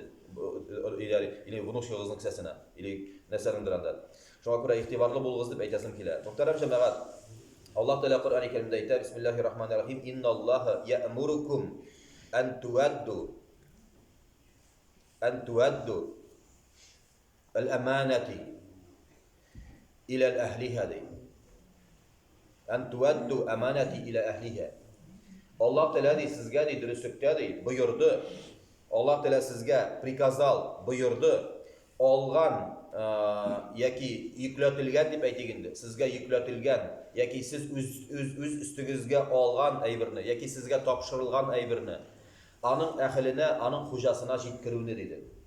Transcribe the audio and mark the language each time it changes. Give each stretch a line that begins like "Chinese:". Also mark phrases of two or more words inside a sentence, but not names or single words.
Tatar: Или внушыгызның кесәсенә, или нәрсәдәндер анда. Шуңа күрә игътибарлы булыгыз дип әйтәсем килә. Мөхтәрәм җәмәгать, Аллаһ Тәала Куръан-ы Кәримдә әйтә:
Arabic: بسم الله الرحمن الرحيم. إن الله يأمركم أن تؤدوا الأمانات إلى أهلها. أن تؤدوا الأمانات إلى أهلها.
Tatar: Аллаһ Тәала ди сезгә ди дөреслеккә ди боерды. Аллаһ Тәала сезгә приказал, боерды. Алган яки йөкләтелгән дип әйтик инде. Сезгә йөкләтелгән яки сез үз үстегезгә алган әйберне яки сезгә тапшырылган әйберне аның әһленә, аның хуҗасына җиткерүне диде.